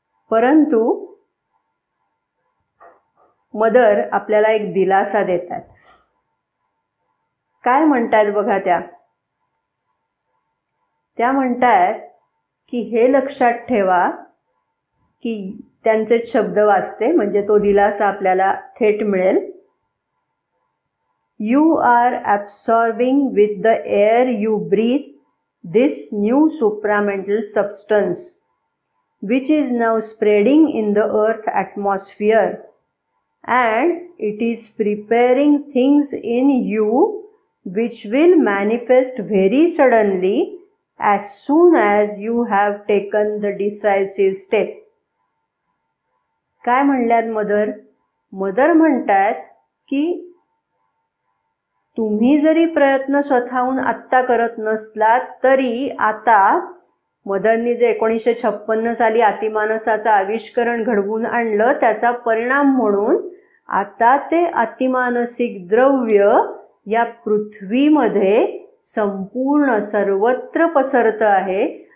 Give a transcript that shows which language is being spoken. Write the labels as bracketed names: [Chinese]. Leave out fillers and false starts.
[Marathi] परंतु मदर आपल्याला एक दिलासा देतात. काय म्हणतात बघा त्या म्हणतात की हे लक्षात ठेवा की त्यांचे शब्द वाचते म्हणजे तो दिलासा आपल्याला थेट मिळेल. [English] You are absorbing with the air you breathe this new supramental substance which is now spreading in the earth atmosphere and it is preparing things in you which will manifest very suddenly as soon as you have taken the decisive step. [Marathi] काय म्हणल्यात mother? Mother म्हणतात की तुम्ही जरी प्रयत्न स्वतःहून आत्ता करत नसलात तरी आता मदरनी जे 1956 साली अतिमानसाचं आविष्करण घडवून आणलं त्याचा परिणाम म्हणून आता ते अतिमानसिक द्रव्य या पृथ्वीमध्ये संपूर्ण सर्वत्र पसरतं आहे.